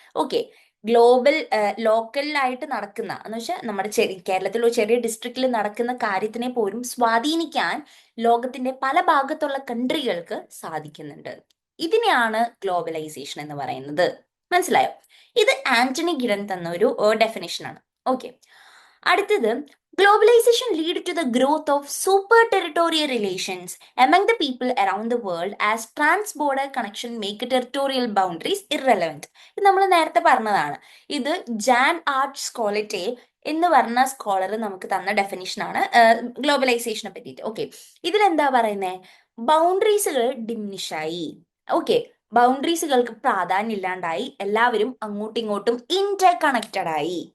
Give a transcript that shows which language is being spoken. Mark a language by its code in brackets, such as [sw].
[ml] Okay, ലോക്കലായിട്ട് നടക്കുന്ന എന്ന് വെച്ചാൽ നമ്മുടെ കേരളത്തിലോ ചെറിയ ഡിസ്ട്രിക്റ്റിൽ നടക്കുന്ന കാര്യത്തിനെ പോലും സ്വാധീനിക്കാൻ ലോകത്തിന്റെ പല ഭാഗത്തുള്ള കൺട്രികൾക്ക് സാധിക്കുന്നുണ്ട്. ഇതിനെയാണ് ഗ്ലോബലൈസേഷൻ എന്ന് പറയുന്നത്. മനസ്സിലായോ? ഇത് ആന്റണി ഗിഡൻ തന്ന ഒരു ഡെഫിനേഷൻ ആണ്. ഓക്കെ, അടുത്തത് [en] Globalization lead to the growth of super territorial relations among the people around the world as trans-border connection make territorial boundaries irrelevant. [ml] ഇത് നമ്മൾ നേരത്തെ പറഞ്ഞതാണ്. ഇത് ജാൻ ആർട്ട് സ്കോളറ്റെ എന്ന് പറഞ്ഞ സ്കോളർ നമുക്ക് തന്ന ഡെഫിനിഷനാണ് ഗ്ലോബലൈസേഷനെ പറ്റിയിട്ട്. ഓക്കെ, ഇതിലെന്താ പറയുന്നത്? ബൗണ്ടറീസുകൾ ഡിമിനിഷായി. ഓക്കെ, ബൗണ്ടറീസുകൾക്ക് പ്രാധാന്യം ഇല്ലാണ്ടായി, എല്ലാവരും അങ്ങോട്ടും ഇങ്ങോട്ടും ഇന്റർ കണക്റ്റഡ് ആയി.